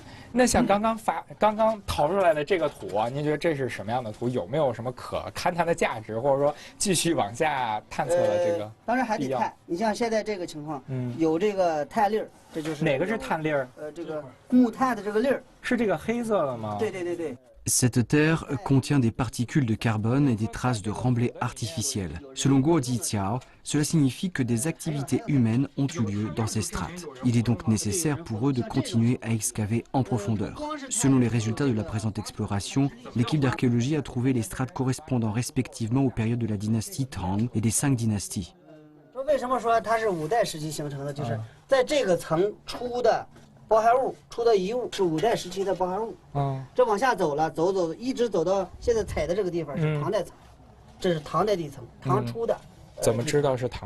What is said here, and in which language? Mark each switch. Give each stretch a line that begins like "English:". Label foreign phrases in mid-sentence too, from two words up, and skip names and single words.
Chinese: 那像刚刚淘出来的这个土啊，您觉得这是什么样的土？有没有什么可勘探的价值，或者说继续往下探测的这个？当然还得看。你像现在这个情况，有这个碳粒儿，这就是哪个是碳粒儿？这个木炭的这个粒儿是这个黑色的吗？对。
French: Cette terre contient des particules de carbone et des traces de remblais artificiels. Selon Guo Jiqiao, cela signifie que des activités humaines ont eu lieu dans ces strates. Il est donc nécessaire pour eux de continuer à excaver en profondeur. Selon les résultats de la présente exploration, l'équipe d'archéologie a trouvé les strates correspondant respectivement aux périodes de la dynastie Tang et des 5 dynasties.
Chinese: 为什么说它是5代时期形成的？就是在这个层出的包含物出的遗物是5代时期的包含物。这往下走了，走，一直走到现在踩的这个地方是唐代层，这是唐代地层，唐出的。怎么知道是唐出的？